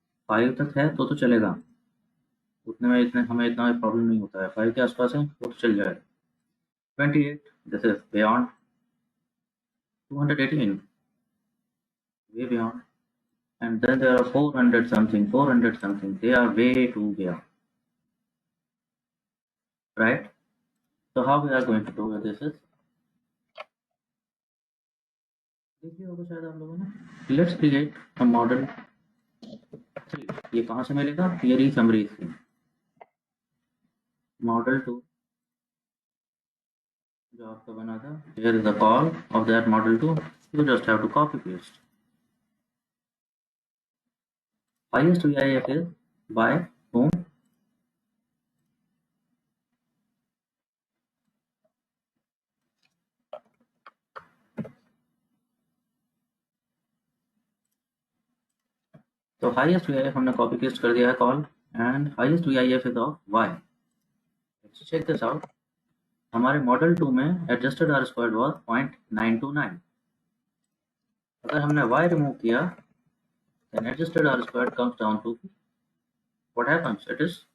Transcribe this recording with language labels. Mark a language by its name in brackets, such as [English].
[Hindi] 5 तक है तो चलेगा, उतने में इतने हमें इतना प्रॉब्लम नहीं होता है। 5 के आसपास है वो तो चल जाएगा। 28, [English] This is beyond 218, way beyond. And then there are 400 something, 400 something. They are way too beyond, right? So how we are going to do this is, [Hindi] देखिए होगा शायद आप लोगों ने। [English] Let's create a model 3। [Hindi] ये कहाँ से मिलेगा? ये रही समरी इसकी। [English] model 2 [Hindi] जो आपका बना था, [English] here is the call of that model 2. You just have to copy paste. Highest VIF is by whom? [Hindi] तो हाईएस्ट VIF हमने कॉपी पेस्ट कर दिया है call, [English] And highest VIF is of y। Let's check this out. [Hindi] हमारे model 2 में [English] Adjusted R squared was 0.929। [Hindi] अगर हमने y remove किया, [English] then adjusted r squared comes down to what happens? It is